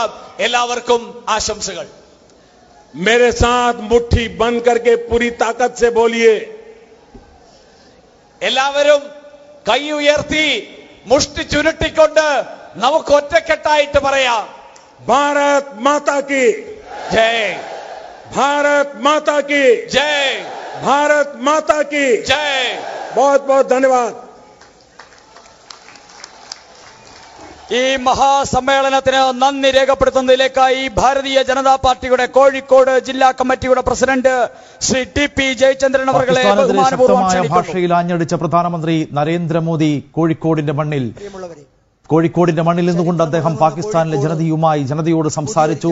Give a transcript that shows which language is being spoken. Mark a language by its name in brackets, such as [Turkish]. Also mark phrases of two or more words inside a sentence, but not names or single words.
[Malayalam] എല്ലാവർക്കും ആശംസകൾ. [Hindi] मेरे साथ मुट्ठी बंद करके पूरी ताकत से बोलिए. [Malayalam] എല്ലാവരും കൈ ഉയർത്തി മുഷ്ടി ചുരുട്ടിക്കൊണ്ട് നമുക്ക് ഒറ്റക്കെട്ടായിട്ട് പറയാം. [Hindi] भारत माता की ജയ്, भारत माता की ജയ്, भारत माता की ജയ്. बहुत बहुत धन्यवाद. [Malayalam] ഈ മഹാസമ്മേളനത്തിന് നന്ദി രേഖപ്പെടുത്തുന്നതിലേക്കായി ഭാരതീയ ജനതാ പാർട്ടിയുടെ കോഴിക്കോട് ജില്ലാ കമ്മിറ്റിയുടെ പ്രസിഡന്റ് ശ്രീ ടി.പി. ജയചന്ദ്രൻ അവരെ ശക്തമായ ഭാഷയിൽ ആഞ്ഞടിച്ച പ്രധാനമന്ത്രി നരേന്ദ്രമോദി കോഴിക്കോടിന്റെ മണ്ണിൽ നിന്നുകൊണ്ട് അദ്ദേഹം പാകിസ്ഥാനിലെ ജനതയോട് സംസാരിച്ചു.